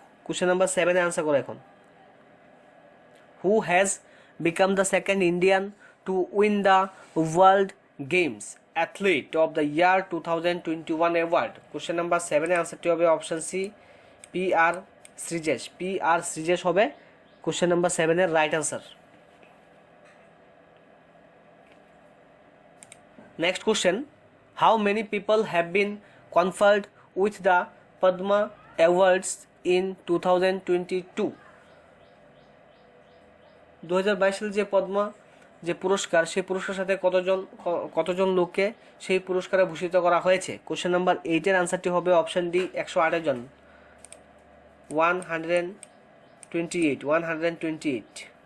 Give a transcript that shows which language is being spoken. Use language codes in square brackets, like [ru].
[bn] Question number 7-এ answer করো এখন। [en] Who has become the second Indian to win the world games athlete of the year 2021 award? [bn] Question number 7-এ আনসারটি হবে option C, PR Sreejesh. PR Sreejesh হবে question number 7-এর right answer. [en] Next question, how many people have been conferred with the Padma Awards in 2022? [bn] 2022 সালে যে পদ্মা যে পুরস্কার, সেই পুরস্কারের সাথে কতজন লোককে সেই পুরস্কারে ভূষিত করা হয়েছে? কোশ্চেন নাম্বার 8-এর আনসারটি হবে অপশান ডি, 108 জন, 128.